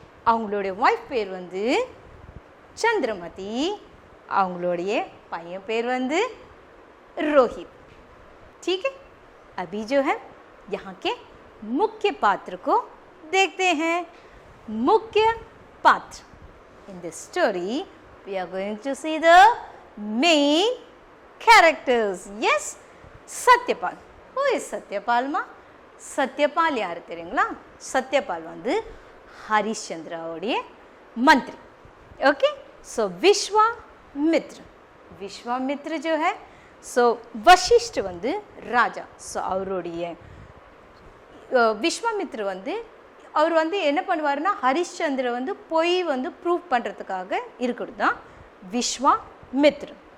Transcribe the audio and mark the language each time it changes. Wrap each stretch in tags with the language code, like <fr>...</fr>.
<ta>அவங்களுடைய வைஃப் பேர் வந்து சந்திரமதி. அவங்களுடைய பையன் பேர் வந்து रोहित.</ta> <hi>ठीक है, अभी जो है यहाँ के मुख्य पात्र को देखते हैं. मुख्य पात्र</hi> <en>in this story we are going to see the main characters. Yes, Satyapal. Who is Satyapal ma?</en> <ta>Satyapal யார் தெரியுங்களா? சத்யபால் வந்து ஹரிஷ்சந்திராவுடைய मंत्री.</ta> <en>Okay, so Vishwamitra.</en> <hi>विश्वामित्र जो है सो वशिष्ठ</hi> <ta>வந்து ராஜா. ஸோ அவருடைய விஸ்வாமித்ர வந்து அவர் வந்து என்ன பண்ணுவாருன்னா ஹரிஷ்சந்திர வந்து பொய் வந்து ப்ரூவ் பண்ணுறதுக்காக இருக்கிறது தான் விஸ்வாமித்ர.</ta>